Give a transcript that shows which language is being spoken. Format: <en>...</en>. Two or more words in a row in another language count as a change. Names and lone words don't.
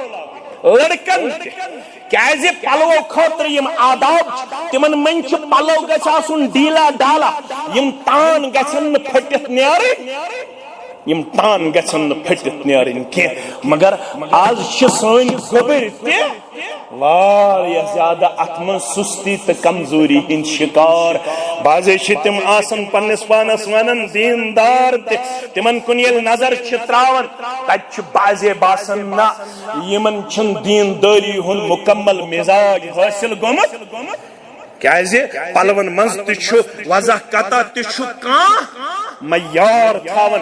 <ks>لڑکن کیازِ پلو خاطر یم آداب تمن من چھ پلو گژھِ آسُن ڈیلا ڈالا. یم تان گژھن نہٕ پھٹِتھ نیرٕنۍ. یم تان گژھن نہٕ پھٹِتھ نیرٕنۍ کینٛہہ. مگر آز چھ سٲنۍ گوبٕرۍ تہِ واریاہ زیادہ ات من سستی تو کمزوری ہند شکار. بازے چھ تم آسن پنس پانس ونن دیندار تمن کن یل نظر چھ تراون تت چھ بازے باسن نہ یمن چھن دینداری ہن مکمل مزاج حاصل گومت. کیازِ پلون منز تہ چھ وضع قطع تہ چھ کانٛہہ معیار تھاون.</ks>